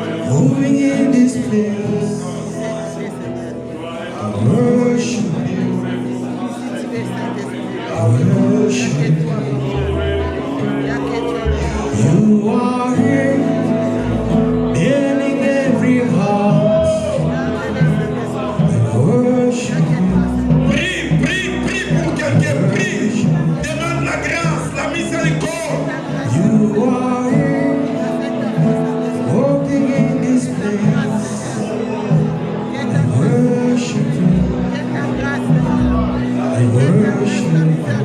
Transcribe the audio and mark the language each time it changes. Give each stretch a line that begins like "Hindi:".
English: Moving in this place, I worship you. I worship you. You are here, filling every heart. I worship you.
French: Prie, prie, prie pour quelqu'un. Prie. Demande la grâce, la miséricorde.
English: You are here, walking in this place. I worship you. I worship you.